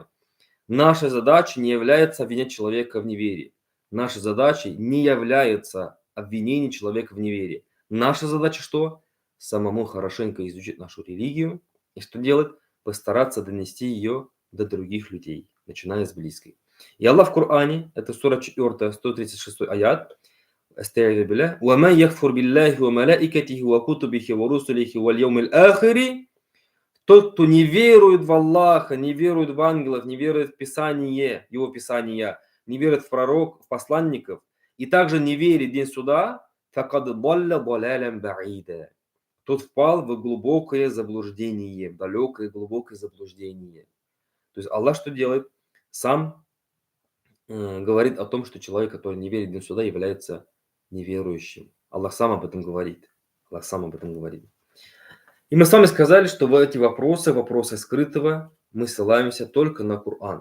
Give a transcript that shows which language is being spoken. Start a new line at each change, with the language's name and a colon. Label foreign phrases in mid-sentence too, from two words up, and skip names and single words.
Russian: Наша задача не является обвинять человека в неверии. Наша задача не является обвинение человека в неверии. Наша задача что? Самому хорошенько изучить нашу религию. И что делать? Постараться донести ее до других людей, начиная с близких. И Аллах в Коране, это сура 4, 136 аят,
Arabic: وَمَنْ يَكْفُرْ بِاللَّهِ وَمَلَائِكَتِهِ وَكُتُبِهِ وَرُسُلِهِ وَالْيَوْمِ الْآخِرِ.
Russian: Тот, кто не верует в Аллаха, не верует в ангелов, не верует в Писание, его Писания, не верует в пророков, в посланников, и также не верит в день суда,
Arabic: فَقَدْ ضَلَّ ضَلَالًا بَعِيدًا.
Russian: Тот впал в глубокое заблуждение, в далекое глубокое заблуждение. То есть Аллах что делает? Сам говорит о том, что человек, который не верит в день суда, является неверующим. Аллах сам об этом говорит. Аллах сам об этом говорит. И мы с вами сказали, что в эти вопросы скрытого, мы ссылаемся только на Коран.